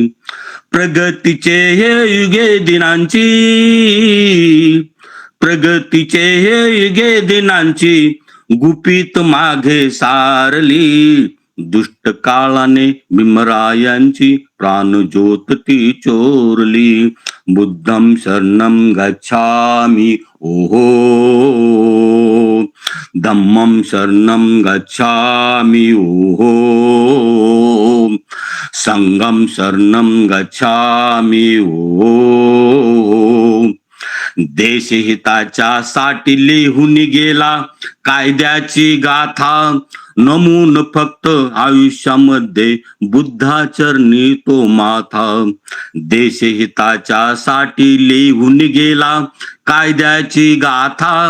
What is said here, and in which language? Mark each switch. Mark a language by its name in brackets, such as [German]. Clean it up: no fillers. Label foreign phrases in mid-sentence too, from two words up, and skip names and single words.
[Marathi] प्रगतीचे हे युगे दिनांची, प्रगतीचे हे युगे दिनांची गुपित मागे सारली. दुष्ट काळाने भीमरायांची प्राणज्योत ती चोरली. [Pali] बुद्धं शरणं गच्छामि ओहो, धम्मं शरणं गच्छामि ओहो, संघं शरणं गच्छामि ओहो. [Marathi] देशहिताच्या साठी लिहून गेला कायद्याची गाथा. नमून फक्त आयुष्यामध्ये बुद्धाचरणी तो माथा. देशहिताच्या साठी लिहून गेला कायद्याची गाथा.